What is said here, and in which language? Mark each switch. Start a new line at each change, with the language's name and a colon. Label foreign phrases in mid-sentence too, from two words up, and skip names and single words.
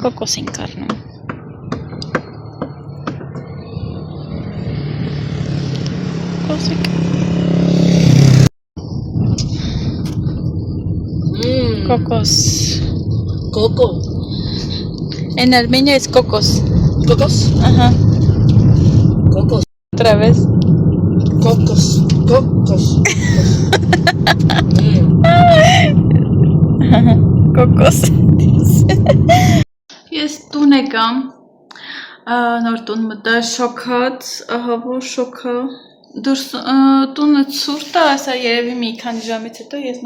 Spanish: Coco sin carne. Cocos. Coco. En armenio es cocos. ¿Cocos? Ajá. Cocos. Otra vez. Cocos. Cocos.
Armenian: Կոկոս Ես տուն եկամ նոր տուն մտա շոքած ահավոր շոքա դուրս տունը ցուրտ է ասա երևի մի քանի ժամից հետո ես